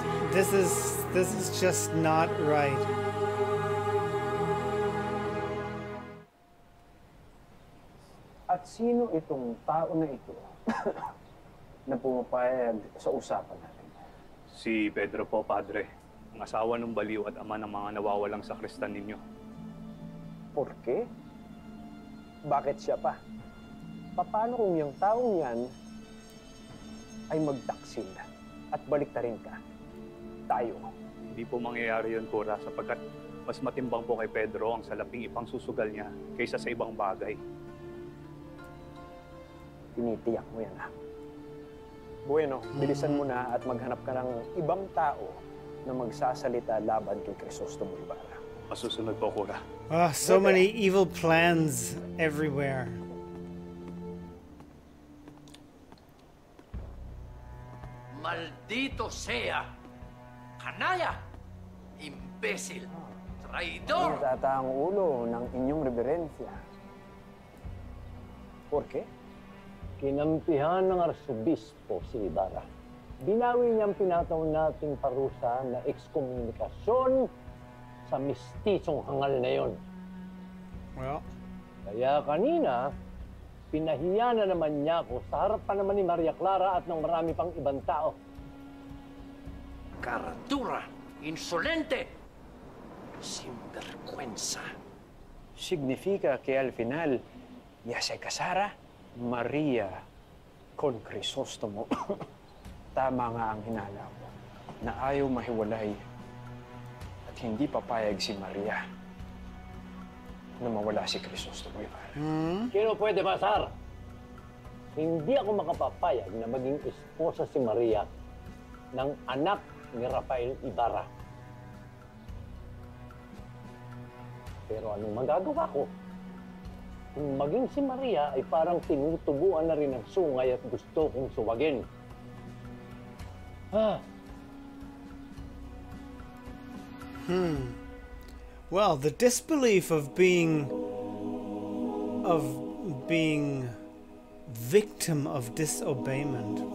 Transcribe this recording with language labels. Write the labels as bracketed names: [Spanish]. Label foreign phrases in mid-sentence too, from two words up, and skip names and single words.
[English] This is just not right. [Filipino] At sino itong tao na ito na pumapayag sa usapan natin? Si Pedro po, Padre. Ang asawa ng baliw at ama ng mga nawawalang sakristan ninyo. [Spanish] Por qué? [Filipino] Bakit siya pa? Paano kung yung taong yan ay magtaksil at baliktarin ka? Tayo. Hindi po mangyayari yun, Cora, sapagkat mas matimbang po kay Pedro ang salaping ipangsusugal niya kaysa sa ibang bagay. Tinitiyak mo yan, ha? Bueno, bilisan mo na at maghanap ka ng ibang tao na magsasalita laban kay Crisostomo Ibarra. Masusunod po, Cora. [English] Ah, so many evil plans everywhere. [Spanish] Maldito sea! Kanaya! Imbécil! Traidor! [Filipino] Natata ang ulo ng inyong reverensya. [Spanish] Por qué? [Filipino] Kinampihan ng Arsobispo si Ibarra. Binawi niyang pinataw nating parusa na ekskomunikasyon sa mistisong hangal na yon. Well, kaya kanina, pinahiya na naman niya ako sa harapan naman ni Maria Clara at ng marami pang ibang tao. [Spanish] Caratura! Insolente! Sinvergüenza! Significa que al final ya se casara Maria con Crisostomo. [Filipino] Tama nga ang hinala ko na ayaw mahiwalay at hindi papayag si Maria na mawala si Crisostomo Ibarra. Sino pwede masar? Hindi ako makapapayag na maging esposa si Maria ng anak ni Rafael Ibarra. Pero anong magagawa ko? Kung maging si Maria ay parang tinutubuan na rin ng sungay at gusto kong suwagin. [English] Well, the disbelief of being victim of disobeyment.